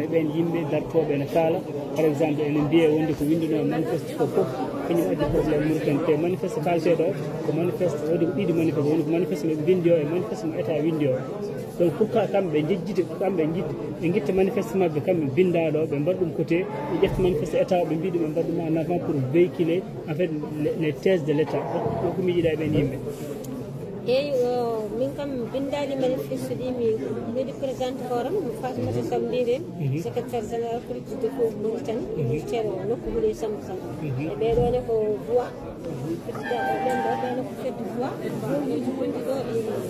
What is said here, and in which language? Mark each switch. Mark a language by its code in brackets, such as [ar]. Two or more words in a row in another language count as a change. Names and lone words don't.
[ff] e ɓen yimɓe dartoɓe ene kaala [fr] par exemple [ff] ene mbiye wonde ko winduno manifeste ko fof kañum addi probléme Mauritanie te manifeste kalteɗo ko manifeste wodi ko ɗiɗi manifeste woni ko manifeste mo windi o e manifeste mo état windi o [fr] donc pourquoi [ff] kamɓe jejjiti kamɓe ɓe guitta manifeste mabɓe kamɓe bindaɗo ɓe mbaɗa ɗum côté ɓe ƴefta manifeste état ɓe mbiɗo ɓe mbaɗa ɗum [fr] en avant pour véhiculer en fait les thèses de l' état [ff] ko miijiɗa e ɓen yimɓe eyi min kam bindali manifeste ɗi mi waɗi présidente forum Fatimata Sam Ndiren [fr] secrétaire général politique de [ff] fof Mauritanie ceero nokku huuɗe Samba Sam e ɓeɗone ko [fr] voix président [ff] ɓenɗo ko fedde voix gowñiji gonɗi ɗo ɗi